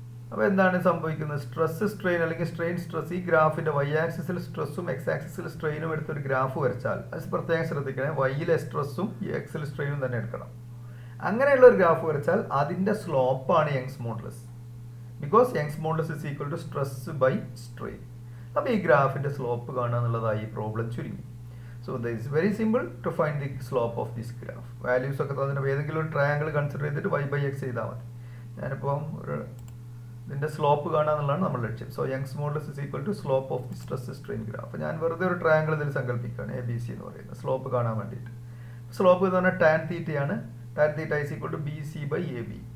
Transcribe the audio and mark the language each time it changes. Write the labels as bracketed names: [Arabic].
[Malayalam] അപ്പോൾ എന്താണ് സംഭവിക്കുന്നത്? സ്ട്രെസ് സ്ട്രെയിൻ അല്ലെങ്കിൽ സ്ട്രെയിൻ സ്ട്രെസ്, ഈ ഗ്രാഫിന്റെ y ആക്സിസിൽ സ്ട്രെസ്സും x ആക്സിസിൽ സ്ട്രെയിനും എടുത്തൊരു ഗ്രാഫ് വരച്ചാൽ അത് പ്രത്യേകം ശ്രദ്ധിക്കണേ. y-ലെ സ്ട്രെസ്സും x-ലെ സ്ട്രെയിനും തന്നെ എടുക്കണം. അങ്ങനെയുള്ള ഒരു ഗ്രാഫ് വരച്ചാൽ അതിന്റെ സ്ലോപ്പാണ് Young's modulus. [English] Because Young's modulus is equal to stress by strain. [Malayalam] അപ്പോൾ ഈ ഗ്രാഫിന്റെ സ്ലോപ്പ് കാണുക എന്നുള്ളതായി ഈ പ്രോബ്ലം ചുരുങ്ങി. [English] So this is very simple to find the slope of this graph. [Malayalam] Values ഒക്കെ തന്നിട്ട് ഏതെങ്കിലും ഒരു ട്രയാങ്കിൾ കൺസിഡർ ചെയ്തിട്ട് y/x ചെയ്താൽ മതി. ഞാനിപ്പം ഇതിന്റെ സ്ലോപ്പ് കാണുക എന്നുള്ളതാണ് നമ്മുടെ ലക്ഷ്യം. [English] So Young's modulus is equal to slope of the stress strain graph. [Malayalam] അപ്പോൾ ഞാൻ വെറുതെ ഒരു ട്രയാങ്കിൾ ഇതിൽ സങ്കല്പിക്കുകയാണ്, ABC എന്ന് പറയുന്നത്, സ്ലോപ്പ് കാണാൻ വേണ്ടിയിട്ട്. സ്ലോപ്പ് എന്ന് പറഞ്ഞാൽ ടാൻ തീറ്റയാണ്. [English] Tan theta is equal to BC/AB.